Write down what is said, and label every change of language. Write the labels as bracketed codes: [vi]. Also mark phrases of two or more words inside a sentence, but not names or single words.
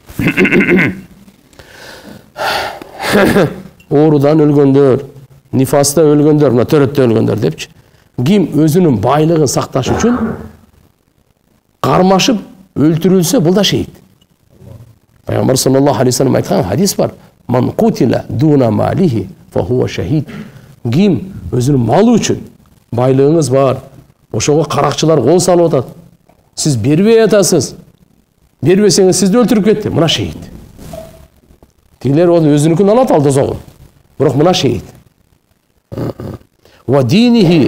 [ky] Оорудан өлгөндөр, нифаста өлгөндөр, мына төрөттө өлгөндөр депчи. Ким өзүнүн байлыгын сакташ үчүн кармашып өлтүрүлсө, бул да шейит. Пайгамбар [ar] صلى الله عليه وسلم [ky] айткан хадис бар. [ar] من قتل دون ماله فهو شهيد. [ky] Ким өзүнүн малы үчүн, байлыгыңыз бар, ошого каракчылар кол салып атат. Сиз бербей атасыз. Бербесеңиз сизди өлтүрүп кетти. Мына шейит. Тигилер өзүнүкүн алат, ал дозогун. Бирок мына шейит. [ar] ودينه.